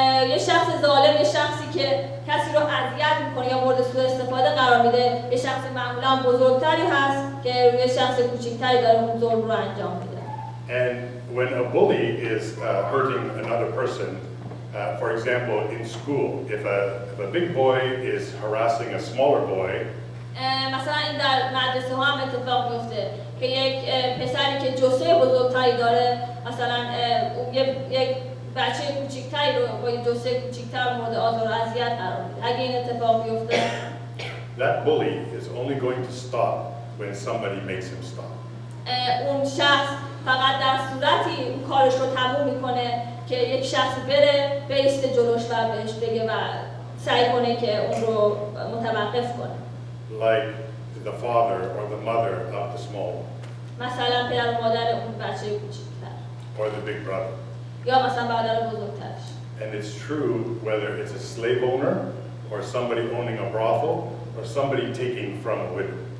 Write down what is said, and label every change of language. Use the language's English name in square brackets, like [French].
[Persian] یه شخص ظالم، یه شخصی که کسی رو اذیت میکنه یا مورد سوء استفاده قرار میده، یه شخص معمولا بزرگتری هست که روی شخص کوچکتری داره اون ظلم رو انجام میده. [English] And when a bully is hurting another person, for example, in school, if a big boy is harassing a smaller boy, [Persian] مثلا این در مدرسه ها هم اتفاق میفته که یک پسری که جثه بزرگتری داره، مثلا یک بچه کوچیکتری رو با یک جثه کوچیکتر مورد آزار و اذیت قرار میده. اگه این اتفاق بیفته، [English] that bully is only going to stop when somebody makes him stop. [Persian] اون شخص فقط در صورتی اون کارش رو تموم میکنه که یک شخص بره بیسته جلوش و بهش بگه و سعی کنه که اون رو متوقف کنه. [English] Like the father or the mother of the small one. [Persian] مثلا پدر و مادر اون بچه کوچیک‌تر. [English] Or the big brother. [Persian] یا مثلا برادر بزرگترش. [English] And it's true whether it's a slave owner or somebody owning a brothel or somebody taking from a widow.